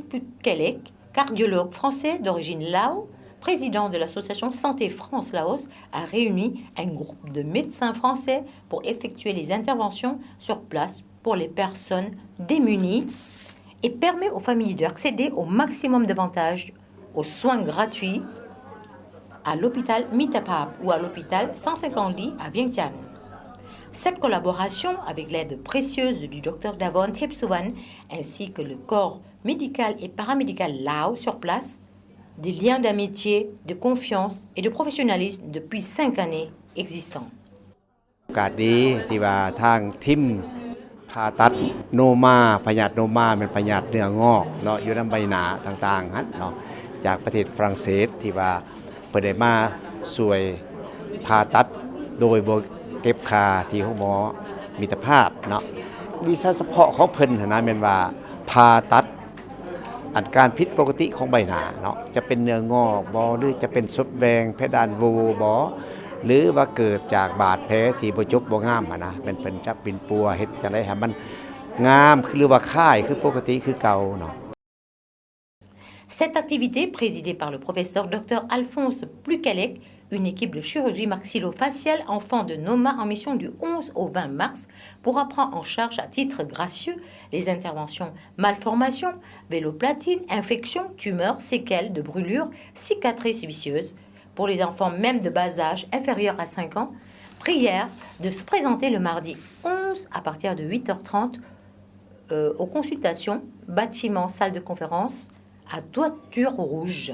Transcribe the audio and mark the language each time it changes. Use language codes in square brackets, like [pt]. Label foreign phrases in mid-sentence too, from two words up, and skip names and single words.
[fr] Puy-Quélec, cardiologue français d'origine Lao, président de l'association Santé France-Laos, a réuni un groupe de médecins français pour effectuer les interventions sur place pour les personnes démunies et permet aux familles d'accéder au maximum d'avantages aux soins gratuits à l'hôpital Mitaphap ou à l'hôpital 150 lits à Vientiane. Cette collaboration, avec l'aide précieuse du Dr Dawon Thepsuwan ainsi que le corps médical et paramédical Lao sur place, des liens d'amitié, de confiance et de professionnalisme depuis 5 années existants. [lo] ໂອກາດດີທີ່ວ່າທາງທີມຜ່າຕັດໂນມາພະຍາດໂນມາເປັນພະຍາດເນື້ອງອກເນາະຢູ່ໃນໃບໜ້າຕ່າງໆຫັ້ນເນາະຈາກປະເທດ ຝຣັ່ງເສດທີ່ວ່າເພິ່ນໄດ້ມາຊ່ວຍຜ່າຕັດໂດຍບໍ່ເກັບຄ່າທີ່ຂອງໝໍມິດຕະພາບເນາະວີຊ່າສະເພາະຂອງເພິ່ນຫັ້ນນະແມ່ນວ່າຜ່າຕັດອາການຜິດປົກກະຕິຂອງໃບໜ້າເນາະຈະເປັນເນື້ອງອກບໍ່ຫຼືຈະເປັນສົບແວງເພດານໂຫວ່ບໍ່ຫຼືວ່າເກີດຈາກບາດແຜທີ່ບໍ່ຈົບບໍ່ງາມນະເປັນເພິ່ນຈັບປິ່ນປົວເຮັດຈັ່ງໃດໃຫ້ມັນງາມຫຼືວ່າຄາຍຄືປົກກະຕິຄືເກົ່າເນາະ [fr] Cette activité, présidée par le professeur Dr Alphonse Puy-Quélec, une équipe de chirurgie maxillofaciale enfants de Noma en mission du 11 au 20 mars, pourra prendre en charge à titre gracieux les interventions malformations, véloplatine, infections, tumeurs, séquelles de brûlures, cicatrices vicieuses, pour les enfants même de bas âge inférieur à 5 ans, prière de se présenter le mardi 11 à partir de 8h30 aux consultations, bâtiment, salle de conférence, à toiture rouge.